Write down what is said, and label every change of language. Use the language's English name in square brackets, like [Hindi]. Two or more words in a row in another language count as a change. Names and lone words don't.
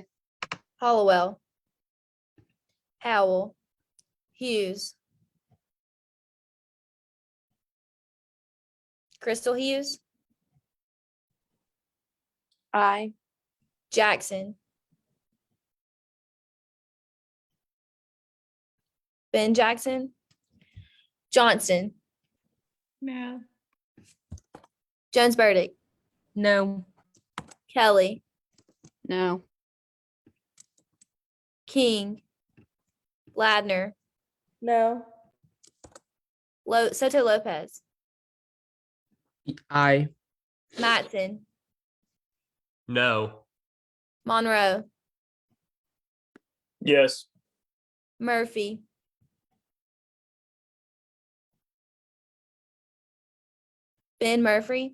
[English] Hollowell, Howell, Hughes, Crystal Hughes, Aye. Jackson, Ben Jackson, Johnson, No. Jones Burdick, No. Kelly, No. King, Ladner, No. Soto Lopez, Aye. Matson, No. Monroe, Yes. Murphy, Ben Murphy.